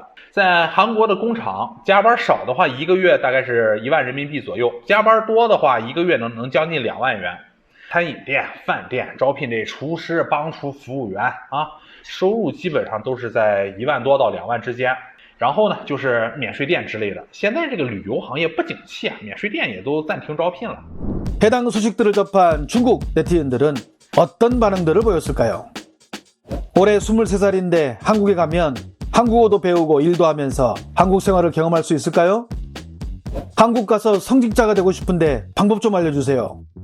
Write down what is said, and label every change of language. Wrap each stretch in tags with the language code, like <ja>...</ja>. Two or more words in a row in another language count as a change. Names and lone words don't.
<zh>在韩国的工厂加班少的话，一个月大概是1万人民币左右；加班多的话，一个月能将近2万元。餐饮店、饭店招聘这厨师、帮厨、服务员收入基本上都是在1万多到2万之间。然后呢，就是免税店之类的。现在这个旅游行业不景气免税店也都暂停招聘了。</zh> <ko>해당 소식들을 접한 중국 네티즌들은 어떤 반응들을 보였을까요? 올해 23살인데 한국에 가면 한국어도 배우고 일도 하면서 한국 생활을 경험할 수 있을까요? 한국 가서 성직자가 되고 싶은데 방법 좀 알려주세요.</ko>